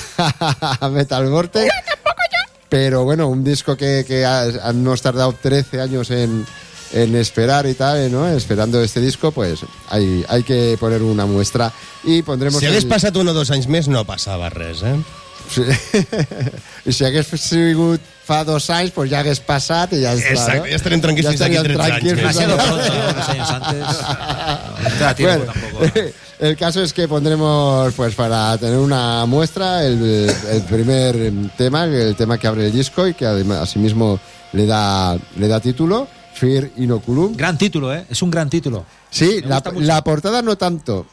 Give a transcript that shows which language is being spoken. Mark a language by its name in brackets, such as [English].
[Catalan] A Metal Vortex. [Spanish] No, tampoco yo. Pero bueno, un disco que hemos tardado 13 años en esperar y tal, ¿no? Esperando este disco, pues hay que poner una muestra y pondremos. Si hagués pasado uno o dos años más, no pasaba res, ¿eh? Sí. [Catalan] Y si hagués sigut fa dos anys, pues ja hagués passat i ja està. Exacte, no? Ja estarem tranquils fins d'aquí 13 anys. Ja estarem tranquils. Fins d'aquí 13 anys. [Spanish] El caso es que pondremos, pues para tener una muestra, el primer tema, el tema que abre el disco y que además asimismo le da título, Fear Inoculum. Gran título, ¿eh? Es un gran título. Sí, la portada no tanto.